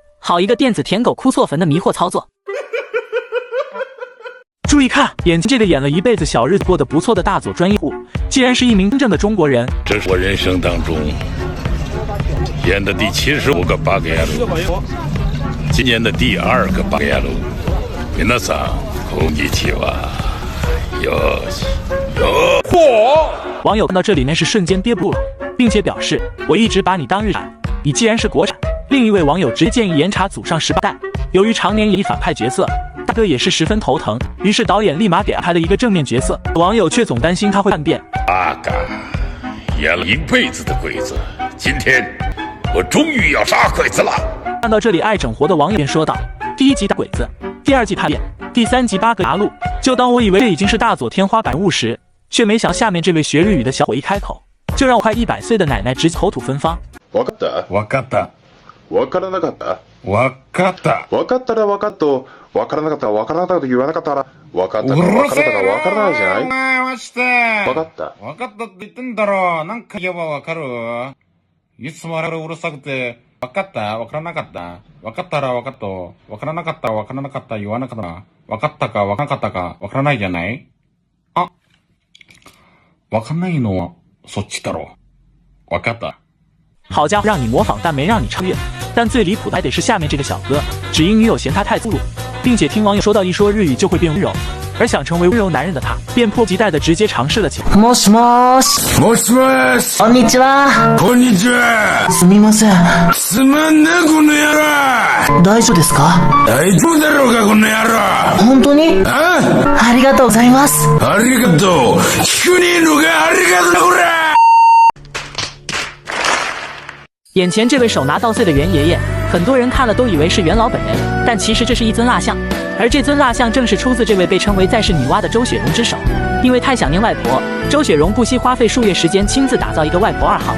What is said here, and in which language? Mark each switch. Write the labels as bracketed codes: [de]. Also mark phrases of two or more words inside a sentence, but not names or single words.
[zh] 好一个电子舔狗哭错坟的迷惑操作。注意看，眼前这个演了一辈子小日子过得不错的大佐专业户，竟然是一名真正的中国人。这是我人生当中演的第75个八格亚路，今年的第2个八格亚路。 [ja] 皆さんこんにちは。 [zh] 网友看到这里面是瞬间憋不住了，并且表示我一直把你当日产，你既然是国产。另一位网友直接建议严查祖上18代，由于常年演绎反派角色，大哥也是十分头疼，于是导演立马给安排了一个正面角色。网友却总担心他会叛变。八嘎，演了一辈子的鬼子，今天我终于要杀鬼子了。看到这里，爱整活的网友便说道：第1集打鬼子，第2季叛变，第3集8个牙路。就当我以为这已经是大佐天花板人物时，却没想下面这位学日语的小伙一开口，就让我快100岁的奶奶直接口吐芬芳。 [ja] わかった。わかった。わからなかった。わかった。わかったらわかった。わからなかった。わからなかったと言わなかったらわかったかわからなかったかわからないじゃない。マジで。わかった。わかったって言ってんだろ。なんか言えばわかる。いつもあれうるさくて。わかった。わからなかった。わかったらわかった。わからなかった。わからなかった言わなかった。わかったかわからなかったかわからないじゃない。あ、わかんないのはそっちだろ。わかった。 [zh] 好家伙，让你模仿但没让你超越。但最离谱的还得是下面这个小哥，只因女友嫌他太粗鲁，并且听网友说到一说日语就会变温柔，而想成为温柔男人的他，便迫不及待地直接尝试了起来。 [ja] もしもし。もしもし。こんにちは。こんにちは。すみません。すまんねこの野郎。大丈夫ですか？大丈夫だろうかこの野郎。本当に？ありがとうございます。ありがとう。聞くねえのかありがとうなこら。 [zh] 眼前这位手拿稻穗的袁爷爷，很多人看了都以为是袁老本人，但其实这是一尊蜡像，而这尊蜡像正是出自这位被称为在世女娲的周雪蓉之手。因为太想念外婆，周雪蓉不惜花费数月时间亲自打造一个外婆2号。